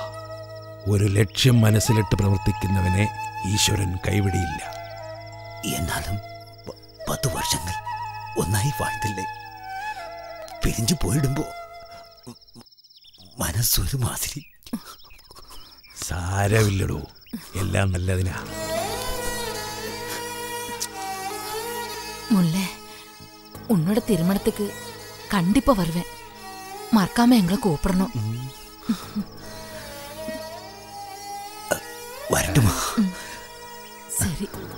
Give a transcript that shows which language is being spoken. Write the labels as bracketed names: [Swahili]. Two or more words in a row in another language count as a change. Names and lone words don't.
[Malayalam] ഒരു ലക്ഷ്യം മനസ്സിലിട്ട് പ്രവർത്തിക്കുന്നവനെ ഈശ്വരൻ കൈവിടിയില്ല. എന്നാലും 10 വർഷങ്ങൾ ഒന്നായി வாழ்ത്തില്ലേ? പിരിഞ്ഞു പോയിടുമ്പോ മനസ്സൊരു മാതിരി. സാരമില്ലടോ, എല്ലാം നല്ലതിനാ. [Tamil] முல்லை உன்னோட திருமணத்துக்கு கண்டிப்பா வருவேன். மறக்காம எங்களை கூப்பிடணும். வரட்டுமா? சரி.